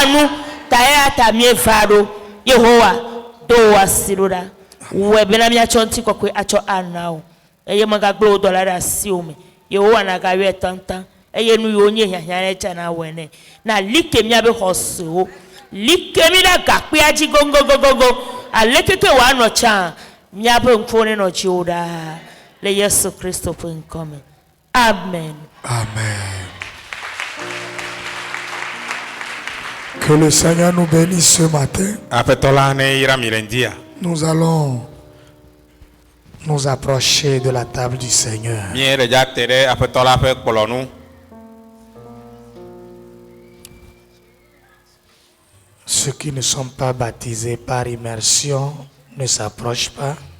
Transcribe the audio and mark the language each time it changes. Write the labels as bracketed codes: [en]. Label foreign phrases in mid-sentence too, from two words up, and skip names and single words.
[ee] nu ta ya ta mi va ɖo Yehowa do wò asi ɖo ɖa wɔe bena miatsɔ ŋutikɔkɔe atsɔ ana o eye megagblẽ wo dɔla ɖe asiwo me Yehowa nagayɔe tãntãŋ eye nu yiwo nye hiahiã ɖe tsɛ na wɔe nɛ na like miabe xɔsewo like mi ɖe gakpea dzi gogogogogo alekeke wòanɔ tsã miabe ŋkuwo nenɔ dziwo ɖaa le Yesu Kristo ƒe ŋkɔ me amen. Amen. [fr] Que le Seigneur nous bénisse ce matin. Nous allons nous approcher de la table du Seigneur. Ceux qui ne sont pas baptisés par immersion ne s'approchent pas.